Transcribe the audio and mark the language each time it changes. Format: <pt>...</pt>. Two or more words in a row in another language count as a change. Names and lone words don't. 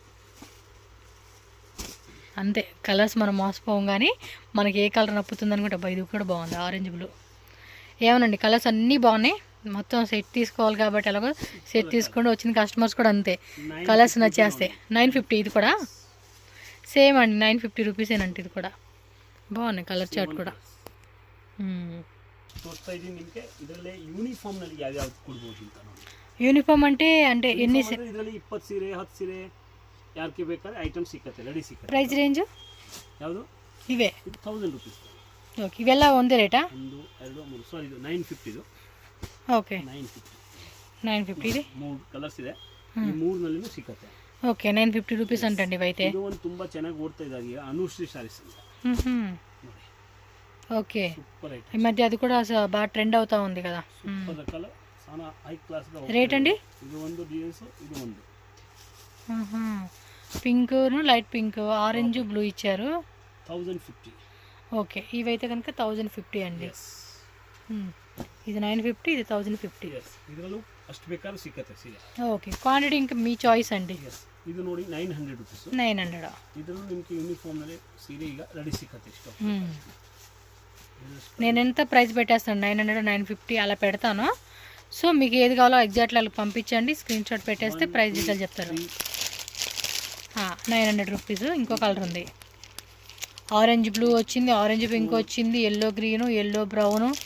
<te>అంతే కలర్స్ మనం మోసపోం, కానీ మనకి ఏ కలర్ నప్పుతుంది అనుకుంటే అబ్బా ఇది కూడా బాగుంది,</te> <en>orange blue.</en> <te>ఏమోనండి కలర్స్ అన్నీ బాగున్నాయి. మొత్తం సెట్ తీసుకోవాలి కాబట్టి ఎలాగో సెట్ తీసుకుంటూ వచ్చిన కస్టమర్స్ కూడా అంతే కలర్స్ నచ్చేస్తాయి. 950 ఇది కూడా సేమ్ అండి, 950 రూపీసేనంటే ఇది కూడా బాగున్నాయి</te> <en>color chart</en> <te>కూడా. ಯೂನಿಫಾರ್ಮ್ అంటే ಎన్ని</te> <kn>ಇದರಲ್ಲಿ 20 ಸೀರೆ 10 ಸೀರೆ ಯಾರಿಗೆ ಬೇಕಾದ್ರೆ ಐಟಮ್ ಸಿಕ್ಕತ್ತೆ, ರೆಡಿ ಸಿಕ್ಕತ್ತೆ.</kn> <en>price range</en> <kn>ಯಾವುದು ಇವೆ 1000 ರೂಪೀಸ್. ಓಕೆ, ಇವೆಲ್ಲ ಒಂದೇ ರೇಟಾ? 1 2 3 ಸಾರಿ ಇದು 950 ಇದು. ಓಕೆ 950 ಇದೆ. 3 ಕಲರ್ಸ್ ಇದೆ, ಈ 3 ನಲ್ಲಿನೂ ಸಿಕ್ಕತ್ತೆ. ಓಕೆ 950 ರೂಪೀಸ್ ಅಂತಂడి ಇವೈತೆ. ಇದು ಒಂದು ತುಂಬಾ ಚೆನ್ನಾಗಿ ಓಡ್ತಾ ಇದೆ ಈಗ ಅನುಶ್ರೀ ಸಾರೀಸ್ ಅಂತ.</kn> <te>ఓకే, ఈ మధ్య అది కూడా బాగా ట్రెండ్ అవుతా ఉంది కదా. సూపర్ కలర్, చాలా</te> <en>high class</en> <te>గా. రేట్ అండి? ఇది ಒಂದು డిజైన్స్, ఇది ಒಂದು</te> <en>pink light pink orange blue ఇచ్చారు.</en> <te>1050. ఓకే, ఇవైతే కనుక 1050 అండి. ఇది 950, ఇది 1050.</te> <kn>ಇದರಲ್ಲೂ ಅಷ್ಟು ಬೇಕಾದ್ರೂ ಸಿಕ್ಕತ್ತೆ ಸೀರೆ.</kn> <te>ಓಕೆ, ಕ್ವಾಂಟಿಟಿ ఇంకా మీ చాయిస్ అండి.</te> <kn>ಇದು ನೋಡಿ 900 ರೂಪೀಸ್. 900. ಇದರಲ್ಲೂ ನಿಮಗೆ ಯೂನಿಫಾರ್ಮ್ ನಲ್ಲಿ ಸೀರೆ ಈಗ ರೆಡಿ ಸಿಕ್ಕತ್ತೆ ಇಷ್ಟು.</kn> <te>నేను ఎంత ప్రైస్ పెట్టేస్తాను, 900 950 అలా పెడతాను. సో మీకు ఏది కావాలో ఎగ్జాక్ట్లీ అలా పంపించండి,</te> <en>screen shot</en> <te>పెట్టేస్తే</te> <en>price detail</en> <te>చెప్తారు. 900 రూపీస్. ఇంకో కలర్ ఉంది,</te> <en>orange blue</en> <te>వచ్చింది,</te> <en>orange pink</en> <te>వచ్చింది,</te> <en>yellow green, yellow brown.</en>